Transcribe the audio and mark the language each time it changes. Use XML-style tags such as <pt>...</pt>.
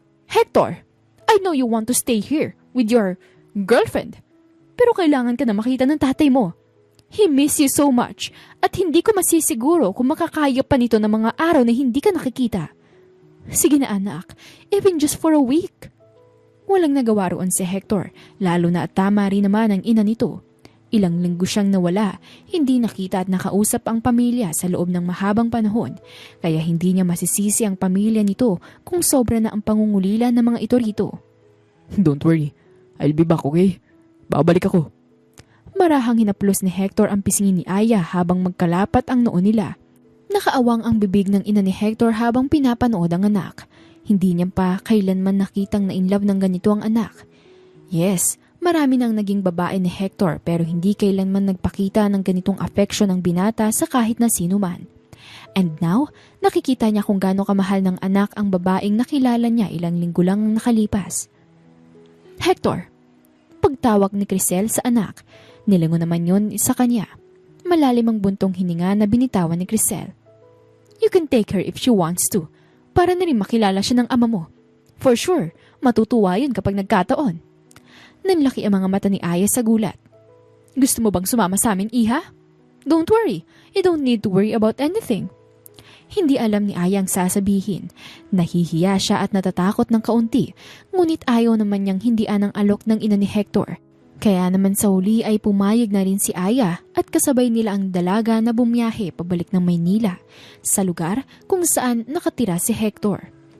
<en>Hector, I know you want to stay here with your girlfriend.</en> <tl>Pero kailangan ka na makita ng tatay mo.</tl> <en>He miss you so much</en> <tl>at hindi ko masisiguro kung makakaya pa nito ng mga araw na hindi ka nakikita. Sige na anak,</tl> <en>even just for a week.</en> <tl>Walang nagawa roon si Hector, lalo na at tama rin naman ang ina nito. Ilang linggo siyang nawala, hindi nakita at nakausap ang pamilya sa loob ng mahabang panahon, kaya hindi niya masisisi ang pamilya nito kung sobra na ang pangungulila ng mga ito rito.</tl> <en>Don't worry, I'll be back, okay?</en> <tl>Babalik ako. Marahang hinaplos ni Hector ang pisngin ni Aya habang magkalapat ang noo nila. Nakaawang ang bibig ng ina ni Hector habang pinapanood ang anak. Hindi niya pa kailanman nakitang na-inlove ng ganito ang anak. Yes, marami nang naging babae ni Hector pero hindi kailanman nagpakita ng ganitong affection ng binata sa kahit na sino man.</tl> <en>And now,</en> <tl>nakikita niya kung gaano kamahal ng anak ang babaeng nakilala niya ilang linggo lang nakalipas. Hector, pagtawag ni Crisel sa anak, nilingon naman yun sa kanya. Malalim ang buntong hininga na binitawan ni Crisel.</tl> <en>You can take her if she wants to.</en> <tl>para na rin makilala siya ng ama mo.</tl> <en>For sure,</en> <tl>matutuwa yun kapag nagkataon. Nanlaki ang mga mata ni Aya sa gulat. Gusto mo bang sumama sa amin, Iha?</tl> <en>Don't worry, you don't need to worry about anything.</en> <tl>Hindi alam ni Aya ang sasabihin. Nahihiya siya at natatakot ng kaunti, ngunit ayaw naman niyang hindian ang alok ng ina ni Hector. Kaya naman sa huli ay pumayag na rin si Aya at kasabay nila ang dalaga na bumiyahe pabalik ng Maynila, sa lugar kung saan nakatira si Hector.</tl>